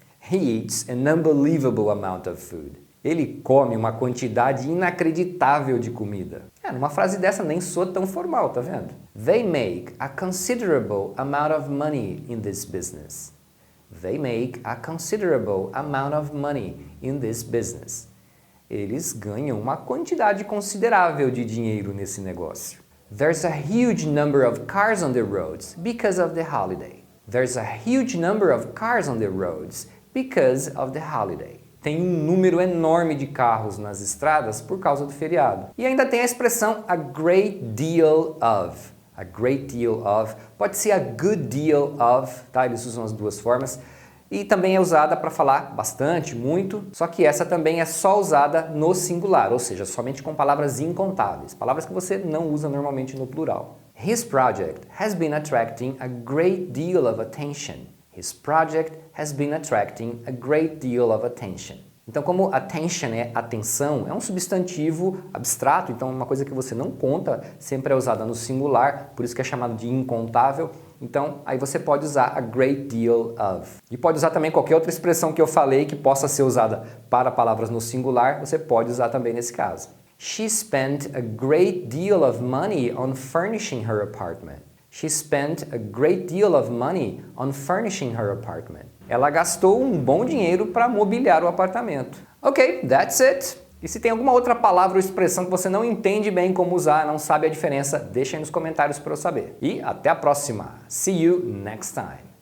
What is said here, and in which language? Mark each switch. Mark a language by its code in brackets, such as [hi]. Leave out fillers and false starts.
[en] He eats an unbelievable amount of food. [pt] Ele come uma quantidade inacreditável de comida. Numa frase dessa nem soa tão formal, tá vendo? [en] They make a considerable amount of money in this business. They make a considerable amount of money in this business. [pt] Eles ganham uma quantidade considerável de dinheiro nesse negócio. [en] There's a huge number of cars on the roads because of the holiday. There's a huge number of cars on the roads because of the holiday. [pt] Tem um número enorme de carros nas estradas por causa do feriado. E ainda tem a expressão [en] a great deal of. A great deal of. [pt] Pode ser [en] a good deal of, tá? [pt] Eles usam as duas formas. E também é usada para falar bastante, muito, só que essa também é só usada no singular, ou seja, somente com palavras incontáveis, palavras que você não usa normalmente no plural. [en] His project has been attracting a great deal of attention. His project has been attracting a great deal of attention. [pt] Então, como attention é atenção, é um substantivo abstrato, então uma coisa que você não conta, sempre é usada no singular, por isso que é chamado de incontável. Então, aí você pode usar [en] a great deal of. [pt] E pode usar também qualquer outra expressão que eu falei que possa ser usada para palavras no singular, você pode usar também nesse caso. [en] She spent a great deal of money on furnishing her apartment. She spent a great deal of money on furnishing her apartment. [pt] Ela gastou um bom dinheiro para mobiliar o apartamento. [en] Ok, that's it. [pt] E se tem alguma outra palavra ou expressão que você não entende bem como usar, não sabe a diferença, deixa aí nos comentários para eu saber. E até a próxima. [en] See you next time.